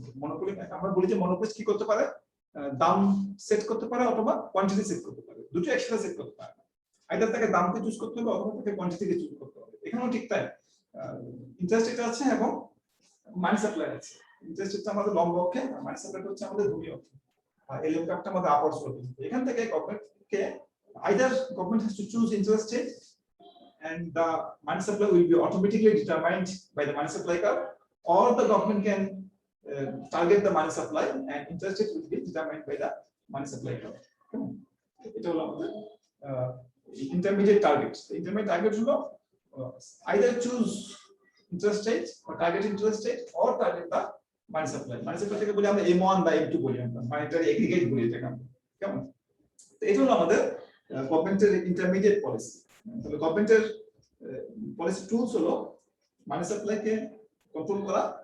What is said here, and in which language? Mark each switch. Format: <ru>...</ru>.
<bn>Monopoly আমরা বলি যে মনোপলি কি করতে পারে, দাম সেট করতে পারে অথবা কোয়ান্টিটি সেট করতে পারে, দুটো একসাথে সেট করতে পারে। আইদার তাকে দামকে চুজ করতে হবে অথবা তাকে কোয়ান্টিটিকে চুজ করতে হবে। এখানেও ঠিক তাই, ইন্টারেস্ট রেট আছে এবং মানি সাপ্লাই আছে। ইন্টারেস্ট রেটটা আমাদের লম্ব অক্ষে, মানি সাপ্লাইটা হচ্ছে আমাদের ভূমি অক্ষে, আর এলএম কার্ভটা আমাদের আপার স্লোপে। এখান থেকে গভর্নমেন্টকে</bn> <en>either government has to choose interest rate and the money supply will be automatically determined by the money supply curve, or the government can target the money supply and interest rate will be determined by the money supply curve.</en> <bn>এটা হলো আমাদের</bn> <en>intermediate target. The intermediate target হলো either choose interest rate or target interest rate or target the money supply.</en> <bn>Money supply থেকে বলি আমরা M1 বা M2 বলি, আমরা monetary aggregate বলি এটাকে আমরা। কেমন? তো এটা হলো আমাদের গভর্নমেন্টের ইন্টারমিডিয়েট পলিসি। তাহলে গভর্নমেন্টের পলিসি টুলস হলো মানি সাপ্লাইকে কন্ট্রোল করা।</bn>